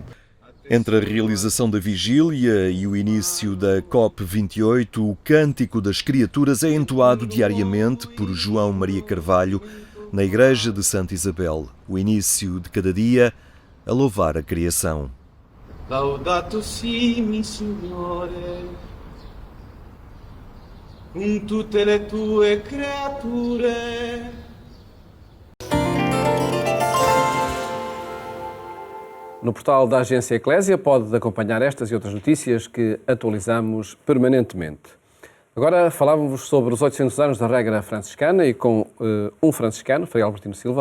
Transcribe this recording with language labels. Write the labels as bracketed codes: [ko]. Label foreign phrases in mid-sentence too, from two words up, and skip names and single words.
[pt] Entre a realização da vigília e o início da COP28, o Cântico das Criaturas é entoado diariamente por João Maria Carvalho na Igreja de Santa Isabel. O início de cada dia a louvar a criação. [it] Laudato si, mi Signore, con tutte le tue creature. [pt] No portal da Agência Eclésia pode acompanhar estas e outras notícias que atualizamos permanentemente. Agora falávamos sobre os 800 anos da regra franciscana e com um franciscano, Frei Albertino Silva.